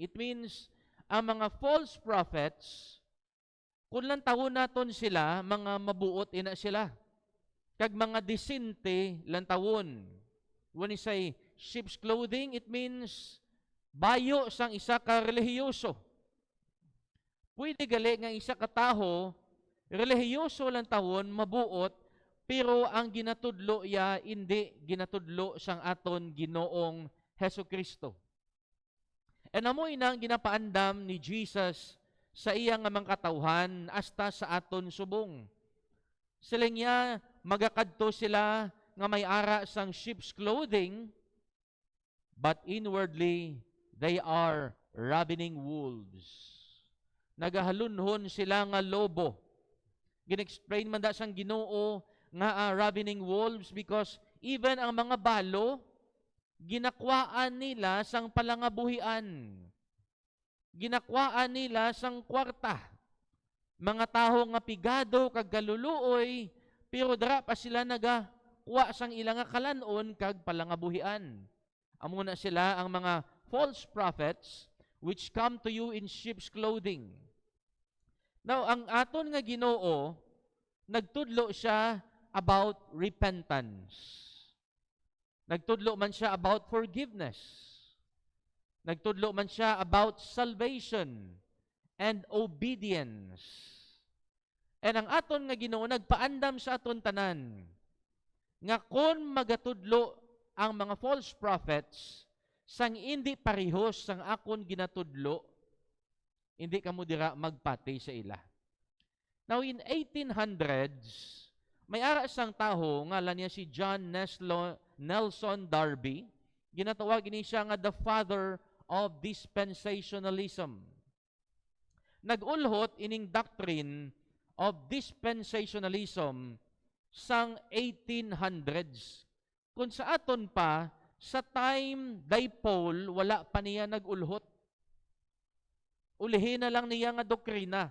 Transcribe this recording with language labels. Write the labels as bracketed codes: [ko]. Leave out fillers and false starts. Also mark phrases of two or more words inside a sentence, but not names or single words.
[hil] It means ang mga [en] false prophets, [hil] kung lang taon naton sila, mga mabuot ina sila. Kag mga disinte lang taon. [en] When you say sheep's clothing, it means [hil] bayo sang isa ka relihiyoso. Pwede gali nga isa ka taho, relihiyoso lang taon, mabuot, pero ang ginatudlo ya, hindi ginatudlo sang aton Ginoong Heso Kristo. And amoy nang ginapaandam ni Jesus sa iya nga mga katawhan hasta sa aton subong. Siling niya, magakadto sila nga may ara sang [en] sheep's clothing, but inwardly, they are ravening wolves. [hil] Nagahalunhon sila nga lobo. Gin-explain man da sang Ginoo nga [en] ravening wolves because even [hil] ang mga balo, ginakwaan nila sang palangabuhian. Ginakwaan nila sang kwarta. Mga taho nga pigado kag galuluoy, pero dara pa sila nagakuha sang ilang kalanon kag palangabuhian. Amo na sila ang mga [en] false prophets which come to you in sheep's clothing. [hil] Now, ang aton nga Ginoo, nagtudlo siya about repentance. Nagtudlo man siya about forgiveness. Nagtudlo man siya about [en] salvation and obedience. [hil] And ang aton nga Ginoo nagpaandam sa aton tanan nga kon magatudlo ang mga [en] false prophets [hil] sang hindi parehos sang akon ginatudlo, hindi kamo dira magpati sa ila. [en] Now in [hil] 1800s, May ara isang taho, ngalan niya si Nelson Darby. Ginatawag ini siya nga [en] the father of dispensationalism. [hil] Nag-ulhot ining [en] doctrine of dispensationalism [hil] sang 1800s. Kung sa aton pa, sa time dipole, wala pa niya nag-ulhot. Ulihin na lang niya nga doktrina.